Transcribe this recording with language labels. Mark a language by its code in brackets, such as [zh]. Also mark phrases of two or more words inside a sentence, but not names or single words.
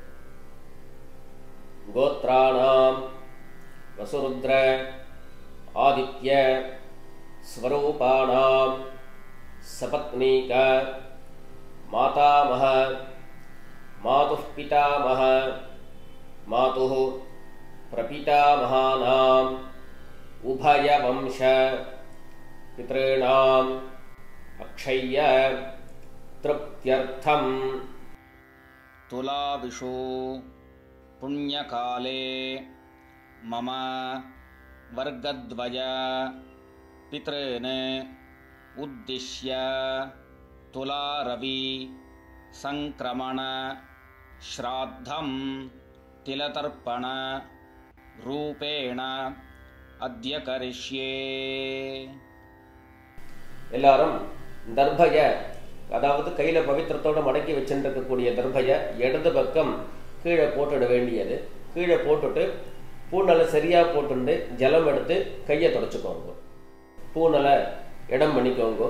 [sa] गोत्राणां वसुरुद्र आदित्य स्वरूपाणां सपत्नीक मातामह मातुः पितामह मातुः प्रपितामहानाम् उभयवंश पितॄणाम् अक्षय्य तृप्त्यर्थम्. तुलाविषु पुण्यकाले मम वर्गद्वय पितॄन् उद्दिश्य तुलारवि संक्रमण श्राद्धं तिलतर्पण रूपेण अद्य करिष्ये. [ta] எல்லாரும் தர்பய, அதாவது கையில பவித்திரத்தோட மடக்கி வச்சுருக்கக்கூடிய தர்பய இடது பக்கம் கீழே போட்டுட வேண்டியது. கீழே போட்டுட்டு பூனலை சரியா போட்டுண்டு ஜலம் எடுத்து கையை தொடச்சுக்கோங்க. பூனலை இடம் பண்ணிக்கோங்க.